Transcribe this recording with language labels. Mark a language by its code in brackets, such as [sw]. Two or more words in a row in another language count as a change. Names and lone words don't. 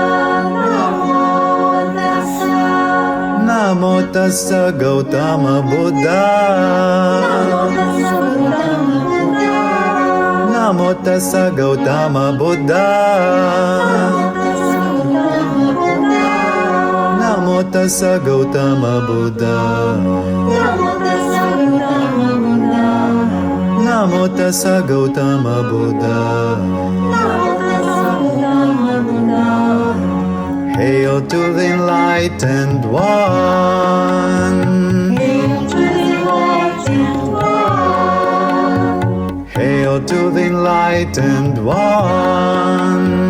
[pi] namo tassa Gautama Buddha, namo tassa Gautama Buddha, namo tassa Gautama Buddha, namo tassa Gautama Buddha. [en] Hail to the enlightened one. Hail to the enlightened one.